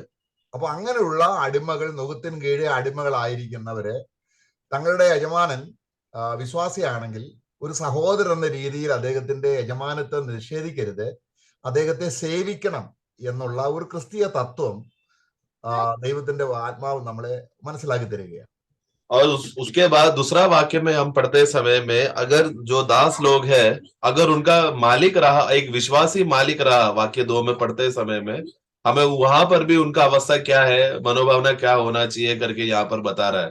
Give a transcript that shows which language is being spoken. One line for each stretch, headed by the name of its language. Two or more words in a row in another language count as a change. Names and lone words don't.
Malayalam: അപ്പൊ അങ്ങനെയുള്ള അടിമകൾ, നുകത്തിന് കീഴെ അടിമകളായിരിക്കുന്നവര് തങ്ങളുടെ യജമാനൻ വിശ്വാസിയാണെങ്കിൽ ഒരു സഹോദരൻ എന്ന രീതിയിൽ അദ്ദേഹത്തിന്റെ യജമാനത്തെ നിഷേധിക്കരുത്, അദ്ദേഹത്തെ സേവിക്കണം എന്നുള്ള ഒരു ക്രിസ്തീയ തത്വം ദൈവത്തിന്റെ ആത്മാവ് നമ്മളെ മനസ്സിലാക്കി തരികയാണ്.
Hindi: और उसके बाद दूसरा वाक्य में हम पढ़ते समय में अगर जो दास लोग हैं, अगर उनका मालिक रहा, एक विश्वासी मालिक रहा, वाक्य 2 में पढ़ते समय में हमें वहां पर भी उनका अवस्था क्या है, मनोभावना क्या होना चाहिए करके यहाँ पर बता रहा है।